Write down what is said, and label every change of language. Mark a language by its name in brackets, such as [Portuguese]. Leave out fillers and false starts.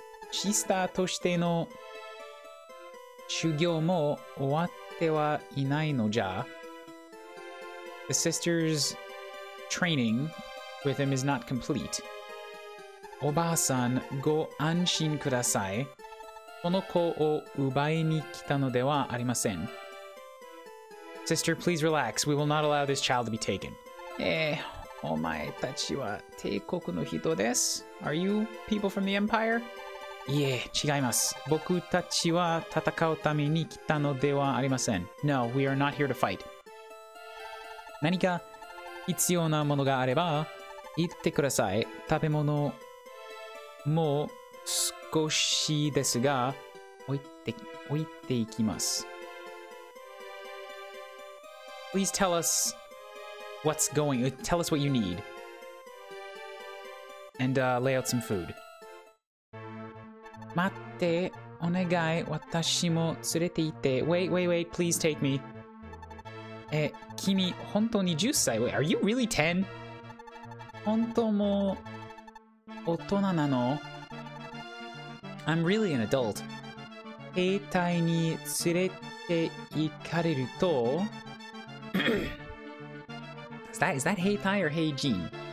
[Japanese] Shista toshite no shugyo mo owatte wa inai no ja. [English] The sister's training with him is not complete. [Japanese] Oba-san, go anshin kudasai. この子を奪いに来たのではありません。 [English] Sister, please relax. We will not allow this child to be taken. [Japanese] お前たちは帝国の人です。 [English] Are you people from the Empire? [Japanese] いえ、違います。僕たちは戦うために来たのではありません。 [English] No, we are not here to fight. [Japanese] 何か必要なものがあれば言ってください。食べ物も少しですが置いていきます。 [English] Please tell us what's going. Tell us what you need. And lay out some food. [Japanese] 待って、お願い。私も連れて行って。 [English] Wait, please take me. [Japanese] 君、本当に10歳 [English] Wait, are you really 10? [Japanese] 本当も大人なの [English] I'm really an adult. [Japanese] 兵隊に連れて行かれると [English] Is that Heitai or Heijin?